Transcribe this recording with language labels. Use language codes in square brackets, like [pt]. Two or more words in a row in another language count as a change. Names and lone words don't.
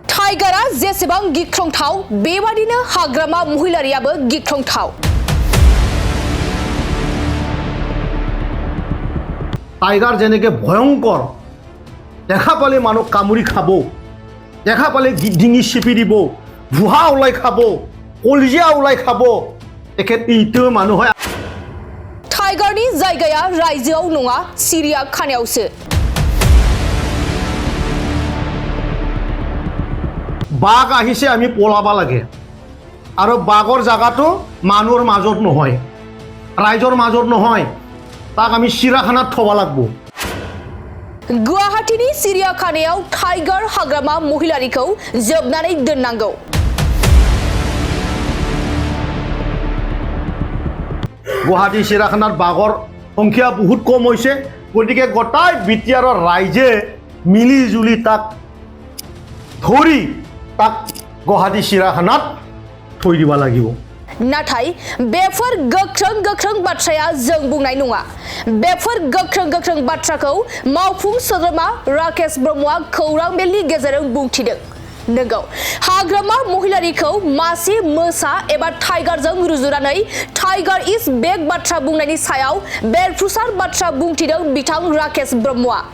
[brx] टाइगारा जेसेबां गिख्रंथाव बेबादिनो हाग्रामा महिलारियाबो गिख्रंथाव। [as] টাইগাৰ যেনেকে ভয়ংকৰ দেখা পালে মানুহ কামুৰি খাব, দেখা পালে ডিঙি চিপি দিব, ভুহা ওলাই খাব, কলিজা ওলাই খাব, তেখেত ইটো মানুহ হয়। [brx] टाइगारनि जायगाया रायजोआव नङा सिरियाखानायावसो। [as] বাঘ আহিছে আমি পলাব লাগে আৰু বাঘৰ জায়গাটো মানুহৰ মাজত নহয়, ৰাইজৰ মাজত নহয়, তাক আমি চিৰাখানাত থব লাগিব। [brx] गुवाहाटीनि सिरियाखानायाव टाइगार हाग्रामा महिलारिखौ जोबनानै दोननांगौ। [as] গুৱাহাটী চিৰাখানাত বাঘৰ সংখ্যা বহুত কম হৈছে, গতিকে গোটাই বিটিআৰৰ ৰাইজে মিলি জুলি তাক ধৰি তাক গুৱাহাটী চিৰাখানাত থৈ দিব লাগিব। [brx] नाथाय बेफोर गोख्रों गोख्रों बाथ्राया जों बुंनाय नङा। बेफोर गोख्रों गोख्रों बाथ्राखौ मावफुं सोद्रोमा राकेश ब्रह्मआ खौरां मेलनि गेजेरजों बुंथिदों। नंगौ, हाग्रामा महिलारिखौ मासे मोसा एबा टाइगारजों रुजुनानै [en] Tiger is back [brx] बाथ्रा बुंनायनि सायाव बेरफ्रुसार बाथ्रा बुंथिदों बिथां राकेश ब्रह्मआ।